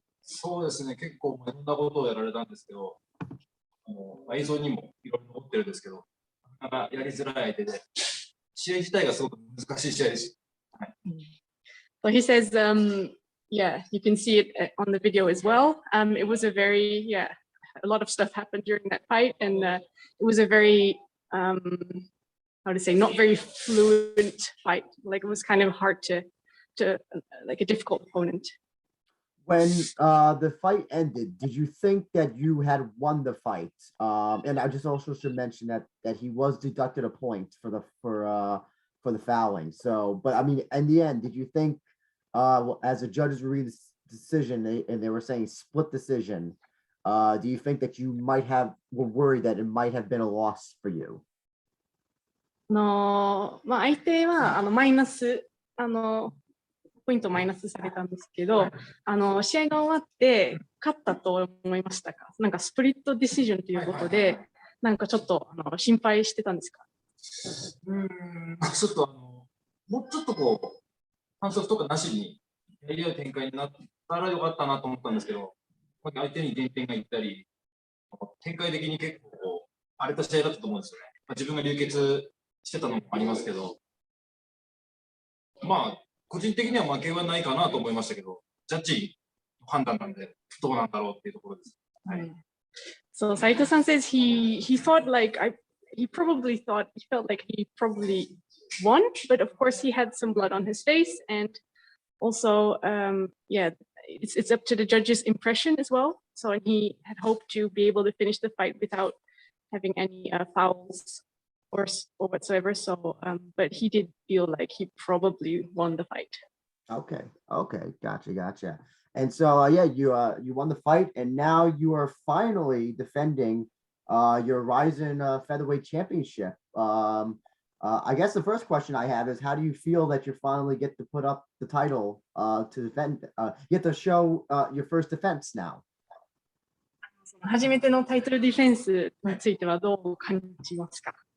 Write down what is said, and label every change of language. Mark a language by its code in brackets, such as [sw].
[ja] そうですね、結構いろんなことをやられたんですけど、映像にもいろいろ残ってるんですけど、なかなかやりづらい相手で、試合自体がすごく難しい試合でした。はい。 [en] So he says, yeah, you can see it on the video as well. It was a very, a lot of stuff happened during that fight, and it was a very, how to say, not very fluent fight. Like it was kind of hard to like a difficult opponent. When the fight ended, did you think that you had won the fight? And I just also should mention that he was deducted a point for the fouling. So, but I mean, in the end, did you think, as the judges were reading the decision and they were saying split decision, do you think that you were worried that it might have been a loss for you? [ja] 相手はマイナスポイントマイナスされたんですけど、試合が終わって勝ったと思いましたか？なんかスプリットディシジョンということで、なんかちょっと心配してたんですか？ちょっともうちょっとこう反則とかなしにやり合う展開になったらよかったなと思ったんですけど、相手に減点がいったり、展開的に結構荒れた試合だったと思うんですよね。自分が流血してたのもありますけど、個人的には負けはないかなと思いましたけど、ジャッジの判断なんでどうなんだろうっていうところです。はい。 [en] So Saito-san says he thought like he felt like he probably won, but of course he had some blood on his face, and also it's up to the judge's impression as well. So he had hoped to be able to finish the fight without having any fouls or whatsoever. So, but he did feel like he probably won the fight. Okay, gotcha. And so, you won the fight, and now you are finally defending your Rizin featherweight championship. I guess the first question I have is, how do you feel that you finally get to put up the title to defend? Get to show your first defense now. [ja] 初めてのタイトルディフェンスについてはどう感じますか？